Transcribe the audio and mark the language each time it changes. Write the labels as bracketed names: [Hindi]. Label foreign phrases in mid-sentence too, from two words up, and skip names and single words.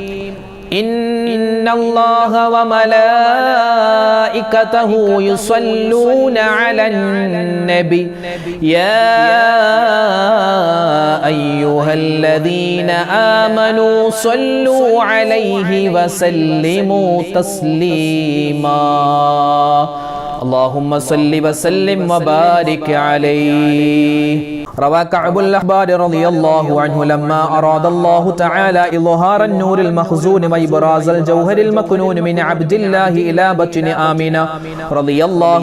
[Arabic] إن الله وملائكته يصلون على النبي يا أيها الذين آمنوا صلوا عليه وسلموا تسليما. اللهم صل وسلم وبارك عليه. روى كعب الأحبار رضي الله عنه لما أراد الله تعالى إظهار النور المخزون وإبراز الجوهر المكنون من عبد الله إلى بطن آمنة رضي الله